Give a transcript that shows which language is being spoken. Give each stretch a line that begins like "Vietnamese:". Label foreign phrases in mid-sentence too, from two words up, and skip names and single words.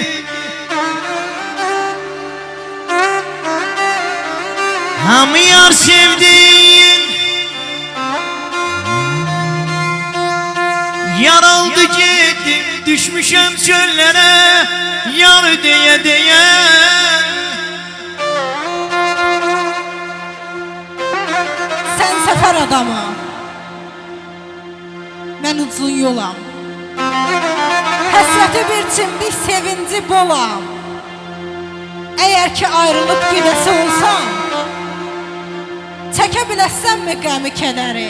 Turkish: Hamı yar sevdiğin yar oldu gittim, düşmüşem çöllere yar diye diye.
Azerbaijani: Sən səfər adamı, mən uzun yolam. Həsrəti bir çimdik, sevinci bolam. Əgər ki ayrılıb gedəsi olsan, çəkə biləsənmi qəmi kədəri?